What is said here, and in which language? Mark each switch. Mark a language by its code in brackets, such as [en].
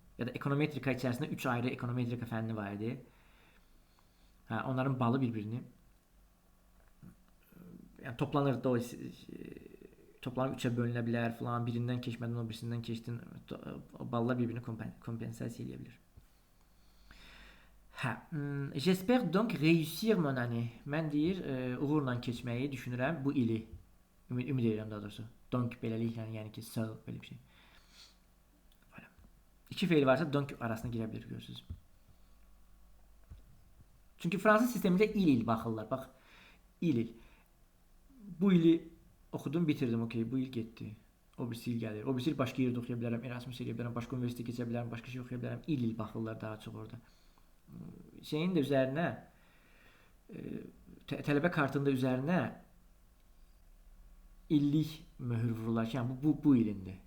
[az] Ya da ekonometrika içərisində 3 ayrı ekonometrika fənni var idi. Hə, onların balı bir-birini yəni toplanırdı o toplanıb 3-ə bölünə bilər falan. Birindən keçmədən o birisindən keçdin. O ballar bir-birini kompensasiya edə bilər. [fr] Hə, j'espère donc réussir mon année. [az] Mən deyir, uğurla keçməyi düşünürəm bu ili. Ümid edirəm daha doğrusu. Donc beləliklə, yəni ki, sağ belə bir şey. Voilà. İki feil varsa donc arasına girə bilir, görürsünüz. Çünki Fransız sistemində il baxırlar. Bax, il. Bu ili oxudum, bitirdim, okey, bu il getdi. O birisi il gəlir. O birisi il başqa yerdə oxuya bilərəm, Erasmus eləyə bilərəm, başqa universitetə keçə bilərəm, başqa şey oxuya bilərəm. Il baxırlar daha çox orada. Şeyin də üzərinə tələbə kartında üzərinə illik möhür vururlar ki, yəni bu ilindi.